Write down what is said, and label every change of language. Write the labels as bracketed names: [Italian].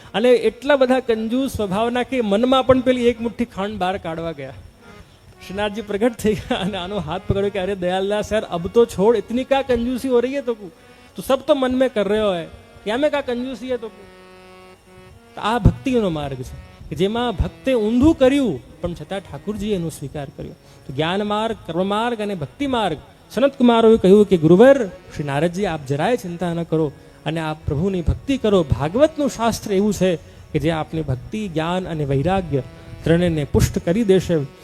[Gujarati] અને એટલા બધા કંજૂસ સ્વભાવના કે મનમાં પણ પેલી એક મુઠ્ઠી ખાંડ બહાર કાઢવા ગયા. [Hindi] श्रीनाथ जी प्रकट [Gujarati] થઈ ગયા અને આનો હાથ પકડ્યો કે અરે દયાલદાસ [Hindi] यार अब तो छोड़, इतनी क्या कंजूसी हो रही है, तो सब तो मन में कर रहे हो है, क्या में क्या कंजूसी है. [Gujarati] તો આ ભક્તિનો માર્ગ છે કે જેમાં ભક્તે ઊંધું કર્યું પણ છતાં ઠાકુરજીએ એનો સ્વીકાર કર્યો. તો જ્ઞાન માર્ગ, કર્મ માર્ગ અને ભક્તિ માર્ગ, સનત કુમારોએ કહ્યું કે ગુરુવર શ્રી નારદજી આપ જરાય ચિંતા ન કરો અને આપ પ્રભુની ભક્તિ કરો. ભાગવતનું શાસ્ત્ર એવું છે કે જે આપની ભક્તિ, જ્ઞાન અને વૈરાગ્ય ત્રણેયને પુષ્ટ કરી દેશે.